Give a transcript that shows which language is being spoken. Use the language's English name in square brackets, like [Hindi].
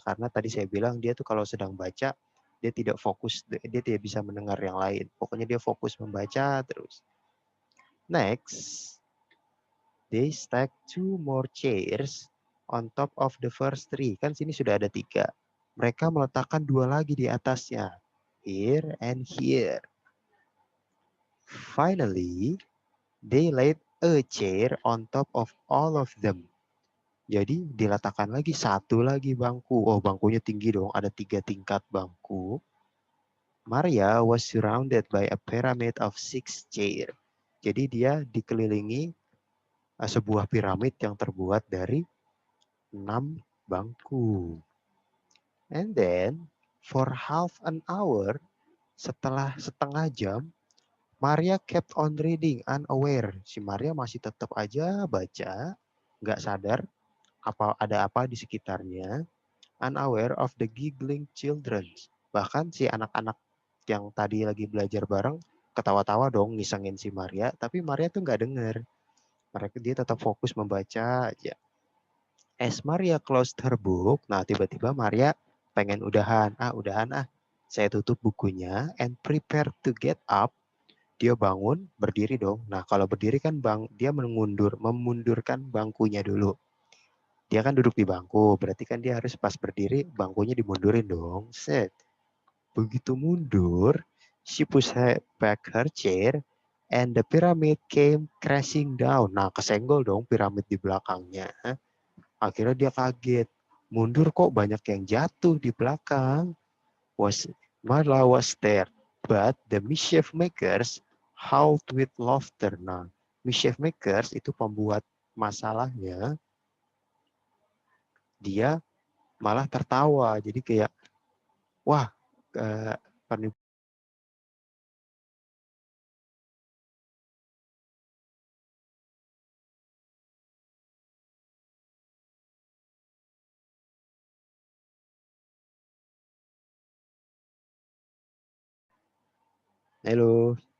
[Indonesian] Karena tadi saya bilang dia tuh kalau sedang baca, dia tidak fokus, dia tidak bisa mendengar yang lain. Pokoknya dia fokus membaca terus. [English] Next, they stack 2 more chairs on top of the first 3. [Indonesian] Kan sini sudah ada 3. Mereka meletakkan 2 lagi di atasnya. [English] Here and here. Finally, they laid a chair on top of all of them. [Indonesian] Jadi diletakkan lagi 1 lagi bangku. Oh, bangkunya tinggi dong. Ada 3 tingkat bangku. [English] Maria was surrounded by a pyramid of 6 chairs. [Indonesian] Jadi dia dikelilingi sebuah piramid yang terbuat dari 6 bangku. [English] And then, for half an hour, [Indonesian] setelah setengah jam, [English] Maria kept on reading unaware. [Indonesian] Si Maria masih tetap aja baca, nggak sadar ada apa di sekitarnya. [English] Unaware of the giggling children. [Indonesian] Bahkan si anak-anak yang tadi lagi belajar bareng ketawa-tawa dong ngisengin si Maria, tapi Maria tuh nggak denger. Dia tetap fokus membaca aja. [English] As Maria closed her book, [Indonesian] nah tiba-tiba Maria pengen udahan. Saya tutup bukunya [English] and prepare to get up. [Indonesian] Dia bangun, berdiri dong. Nah kalau berdiri kan dia memundurkan bangkunya dulu. Dia kan duduk di bangku, berarti kan dia harus pas berdiri, bangkunya dimundurin dong. Set. Begitu mundur, [English] she pushed back her chair, and the pyramid came crashing down. [Indonesian] Nah, kesenggol dong piramid di belakangnya. Akhirnya dia kaget. Mundur kok banyak yang jatuh di belakang. [English] Marla was there, but the mischief makers howled with laughter. [Indonesian] Nah, mischief makers itu pembuat masalahnya, dia malah tertawa. Jadi kayak, wah, halo.